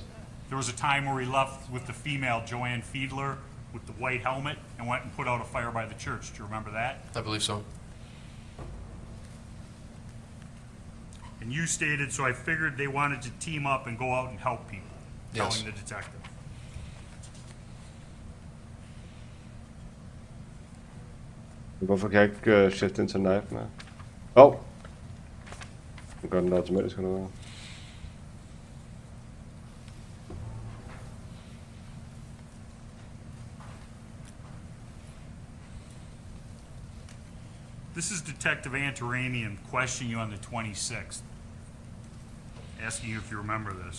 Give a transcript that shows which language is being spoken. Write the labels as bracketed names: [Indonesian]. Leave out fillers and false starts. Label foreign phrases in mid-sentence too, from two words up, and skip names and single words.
[English] There was a time where he left with the female, Joanne Fiedler, with the white helmet, and went and put out a fire by the church. Do you remember that? I believe so. And you stated, so I figured they wanted to team up and go out and help people, Yes. telling the detective. [Danish] Hvorfor kan jeg ikke [English] shift into knife [Danish] med? Oh! Den gør den automatisk eller hvad? [English] This is Detective Antaramian questioning you on the 26th, asking you if you remember this.